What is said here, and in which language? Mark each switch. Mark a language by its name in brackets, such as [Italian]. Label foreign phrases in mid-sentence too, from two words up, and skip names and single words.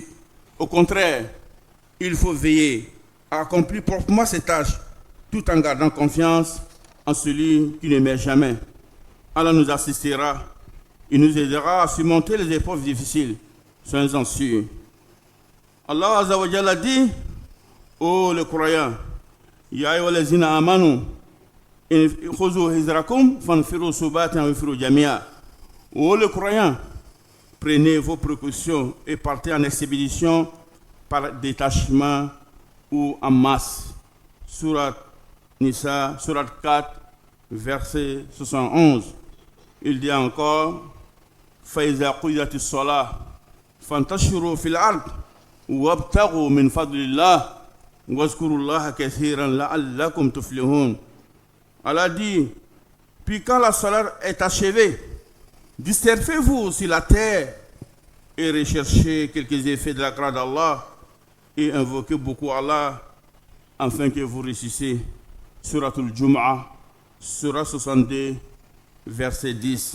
[French] Au contraire, il faut veiller à accomplir proprement ses tâches tout en gardant confiance en celui qui ne meurt jamais. Allah nous assistera, il nous aidera à surmonter les épreuves difficiles. Soyez-en sûrs. [Arabic] الله عز وجل [French] dit, ô les croyants, [Arabic] يا أيها الذين آمنوا، خذوا حذركم فانفروا ثبات أو انفروا جميعا. [French] Ô les croyants, prenez vos précautions et partez en expédition par détachement ou en masse. Surat Nisa, Surat 4, verset 71. Il dit encore, [Arabic] فإذا قضيت الصلاة، فانتشروا في الأرض، وابتغوا من فضل الله، واذكروا الله كثيرا لعلكم تفلحون. [French] Allah dit, puis quand la salat est achevée, dispersez-vous sur la terre et recherchez quelques effets de la grâce d'Allah et invoquez beaucoup Allah afin que vous réussissiez. Suratul Jum'ah, Surat 62, verset 10.